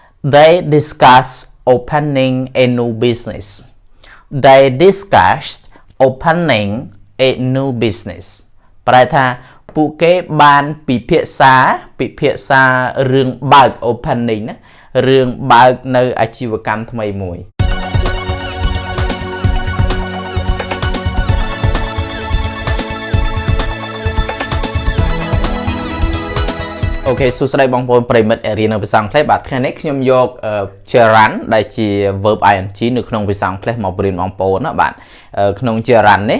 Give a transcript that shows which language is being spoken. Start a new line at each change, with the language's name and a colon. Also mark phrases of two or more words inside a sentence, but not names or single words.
English: They discussed opening a new business. They discussed opening a new business.
Khmer: ប្រែថាពួកគេបានពិភាក្សារឿងបើក opening ណារឿងបើកនៅអាជីវកម្មថ្មីមួយអូខេសួស្តីបងប្អូនប្រិមិត្តរៀននៅភាសាអង់គ្លេសបាទថ្ងៃនេះខ្ញុំយក gerund ដែលជា
English: verb ing
Khmer: នៅក្នុងភាសាអង់គ្លេសមកបរៀនបងប្អូនណាបាទក្នុង gerund នេះ